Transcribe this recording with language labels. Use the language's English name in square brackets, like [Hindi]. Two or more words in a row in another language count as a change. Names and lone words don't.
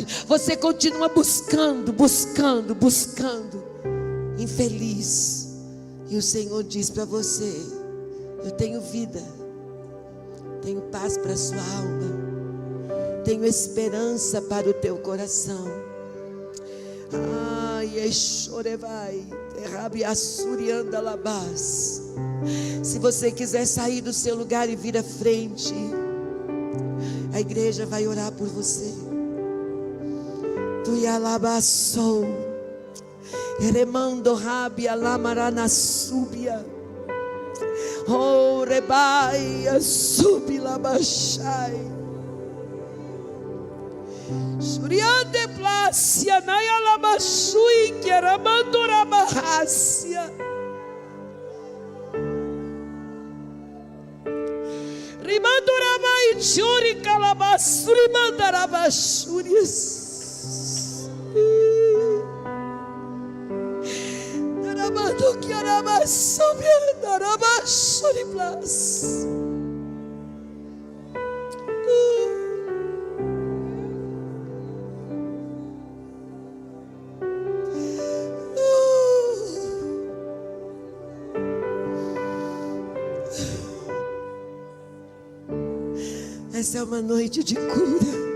[Portuguese] Você continua buscando, infeliz. E o Senhor diz para você: eu tenho vida, tenho paz para a sua alma, tenho esperança para o teu coração. Ai, chorevai, rabiassurianda labás. Se você quiser sair do seu lugar e vir à frente, a igreja vai orar por você. Tu yalabassou, eremando rabia lamarana súbia, oh rebaia subilabachai, suriande plácia nayalabashui que eramandura barrácia. Rimandurabai churi calabasuri mandarabashurias. Darabando que arabasubia darabashuri plas. Essa é uma noite de cura.